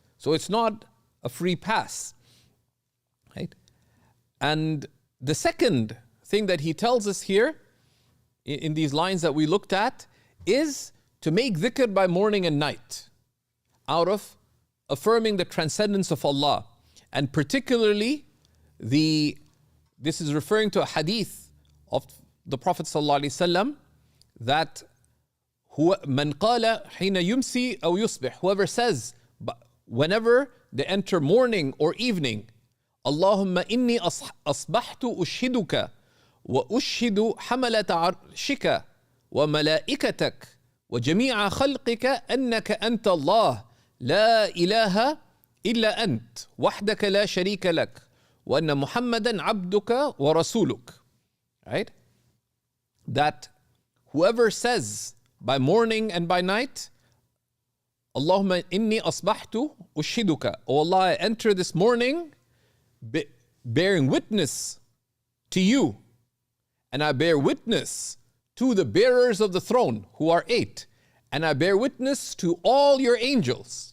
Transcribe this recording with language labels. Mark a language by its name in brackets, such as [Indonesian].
[English] So it's not a free pass. Right? And the second thing that he tells us here in these lines that we looked at is to make dhikr by morning and night out of affirming the transcendence of Allah. And particularly, this is referring to a hadith of the Prophet ﷺ that [Arabic] من قال حين يمسي أو يصبح, [English] whoever says whenever they enter morning or evening, [Arabic] اللهم إني أصبحت أشهدك وأشهد حملة عرشك وملائكتك وجميع خلقك أنك أنت الله لا إله إلا أنت وحدك لا شريك لك وأن محمدا عبدك ورسولك. [English] Right? That whoever says by morning and by night, [Arabic] Allahumma inni asbahtu ushiduka, [English] O Allah, I enter this morning bearing witness to you, and I bear witness to the bearers of the throne, who are 8, and I bear witness to all your angels.